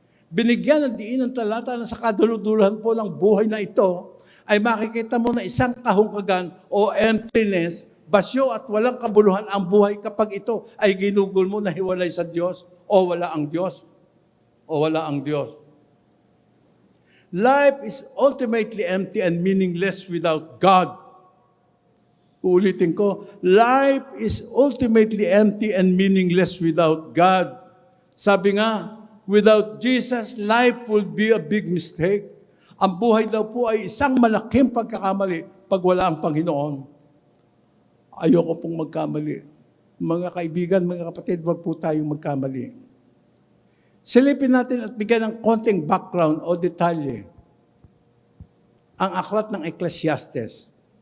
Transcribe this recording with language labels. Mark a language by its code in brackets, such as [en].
[tl] Binigyan ng diin ng talata na sa kaduluduluhan po ng buhay na ito, ay makikita mo na isang kahungkagan o emptiness, basyo at walang kabuluhan ang buhay kapag ito ay ginugol mo na hiwalay sa Diyos o wala ang Diyos. O wala ang Diyos. [en] Life is ultimately empty and meaningless without God. [tl] Uulitin ko, [en] life is ultimately empty and meaningless without God. [tl] Sabi nga, [en] without Jesus, life will be a big mistake. [tl] Ang buhay daw po ay isang malaking pagkakamali pag wala ang Panginoon. Ayoko pong magkamali. Mga kaibigan, mga kapatid, wag po tayong magkamali. Silipin natin at bigyan ng konting background o detalye ang aklat ng Ecclesiastes.